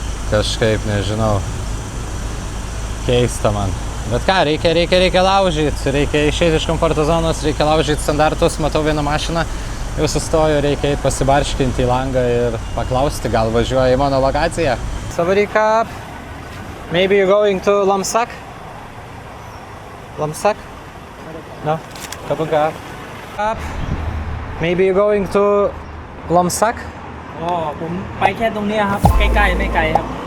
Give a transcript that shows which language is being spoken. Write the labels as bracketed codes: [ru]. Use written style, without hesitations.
[lt] Kažkaip, nežinau, keista man. Bet ką, reikia laužyti, reikia išeiti iš komforto zonos, reikia laužyti standartus. Matau vieną mašiną, jau sustoju, reikia pasibarškinti į langą ir paklausti, gal važiuoja į mano lokaciją. [en] Savarika, maybe you're going to Lamsak? Lamsak? No? Kapunka. Maybe you're going to Lamsak? [th] ผมไปแค่ตรงนี้ครับใกล้ๆไม่ไกลครับ